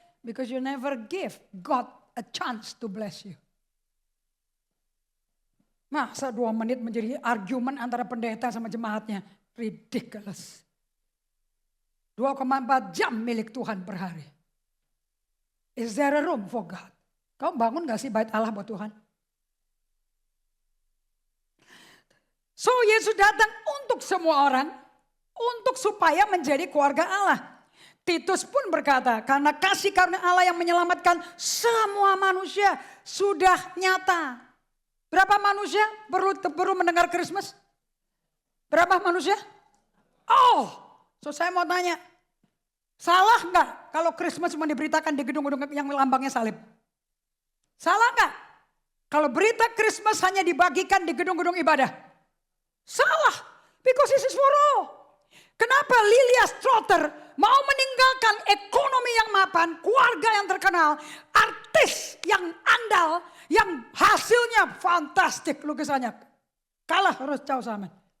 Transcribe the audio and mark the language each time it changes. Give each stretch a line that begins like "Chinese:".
English: Because you never give God a chance to bless you.
Indonesian: Masa 2 menit menjadi argumen antara pendeta sama jemaatnya. Ridiculous. 2,4 jam milik Tuhan per hari.
English: Is there a room for God?
Indonesian: Kau bangun gak sih bait Allah buat Tuhan? So Yesus datang untuk semua orang, untuk supaya menjadi keluarga Allah. Titus pun berkata, karena kasih karunia Allah yang menyelamatkan semua manusia sudah nyata. Berapa manusia perlu mendengar Christmas? Berapa manusia? Oh, so saya mau tanya, salah nggak kalau Christmas cuma diberitakan di gedung-gedung yang lambangnya salib? Salah nggak kalau berita Christmas hanya dibagikan di gedung-gedung ibadah?
English: Salah, because this is for all.
Indonesian: Kenapa Lilia Strotter mau meninggalkan ekonomi yang mapan, keluarga yang terkenal, artis yang andal, yang hasilnya fantastik lukisannya. Kalah harus Chow Samen.